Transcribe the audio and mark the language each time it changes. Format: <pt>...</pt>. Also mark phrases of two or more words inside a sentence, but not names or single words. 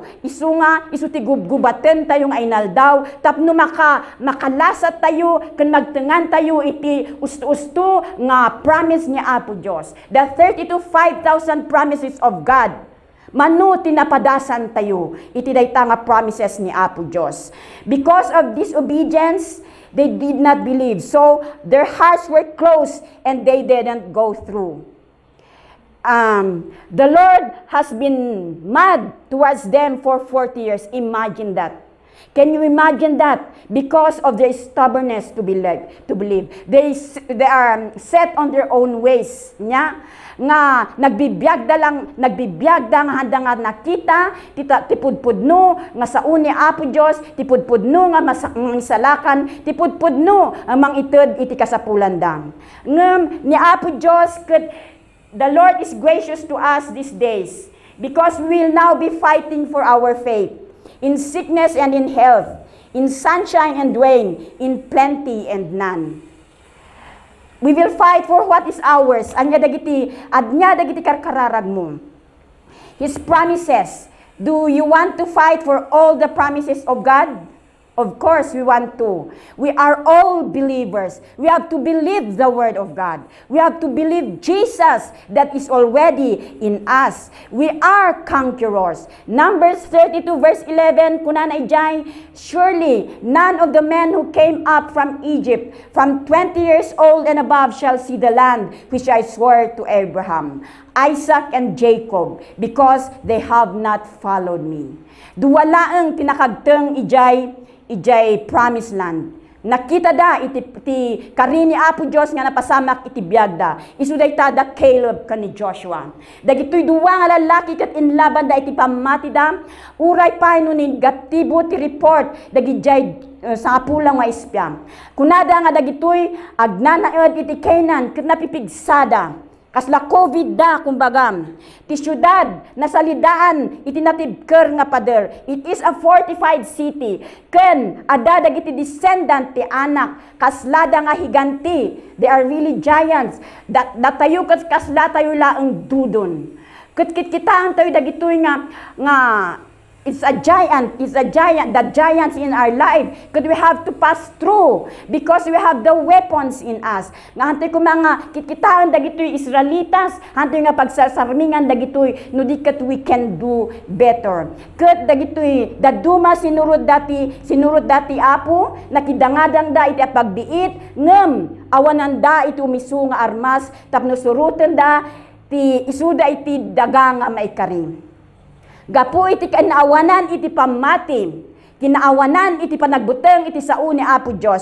<ilo>Isu ti gubgubaten tayo nga inaldaw. Tapno makalasat tayo, kan magtengan tayo iti usto nga promise ni Apo Dios.</ilo> <en>The 5,000 promises of God.</en> <ilo>Manu tinapadasan tayo, iti dayta nga promises ni Apo Dios.</ilo> <en>Because of disobedience, they did not believe. So, their hearts were closed and they didn't go through. The Lord has been mad towards them for 40 years. Imagine that. Can you imagine that? Because of their stubbornness to believe. They are set on their own ways.</en> <ilo>Nya? Nga nagbibiyag da nga handa nga nakita tipudpudno nga sa uni Apo Dios, tipudpudno nga masalakan, tipudpudno mang ited iti kasapulan dang. Ngem ni Apo Dios ket</ilo> <en>the Lord is gracious to us these days because we will now be fighting for our faith in sickness and in health, in sunshine and rain, in plenty and none. We will fight for what is ours.</en> <ilo>Adnya dagiti karkararag mo.</ilo> <en>His promises. Do you want to fight for all the promises of God? Of course, we want to. We are all believers. We have to believe the Word of God. We have to believe Jesus that is already in us. We are conquerors. Numbers 32 verse 11,</en> <ilo>kunana ijay,</ilo> <en>surely none of the men who came up from Egypt from 20 years old and above shall see the land which I swore to Abraham, Isaac, and Jacob, because they have not followed me.</en> <ilo>Duwalaang tinakagteng ijay promised land. Nakita da iti karini Apo Dios nga napasamak iti biag da. Isuday tada Caleb kani Joshua. Dagitoy duwa nga lalaki ket inlaban da iti pamati da. Uray pa no ni gatibo ti report dagijay sa pulang nga ispyam. Kunada nga dagitoy agnanaed iti Canaan ket napipigsada. Kasla COVID da, kumbaga. Ti syudad, nasalidaan, iti natibker nga pader.</ilo> <en>It is a fortified city.</en> <ilo>Ken, ada dagiti descendant ti anak, kaslada nga higanti.</ilo> <en>They are really giants.</en> <ilo>Datayo kasla tayo laang dudon. Kitaan tayo dagitoy nga</ilo> <en>it's a giant, the giants in our life. Because we have to pass through because we have the weapons in us.</en> <ilo>Nga hantay ko mga kikitaan dagitoy Israelitas, hantay nga pagsasarmingan dagitoy, no dikat</ilo> <en>we can do better.</en> <ilo>Kat dagitoy, daduma sinurod dati apo, nakidangadang da iti pagbiit, ngem, awanan da iti umisu nga armas, tapno surutan da, ti isuda iti daga nga maikarim. Gapu iti kinaawanan iti pamati, kinaawanan iti panagbuteng iti sao ni Apo Diyos.</ilo>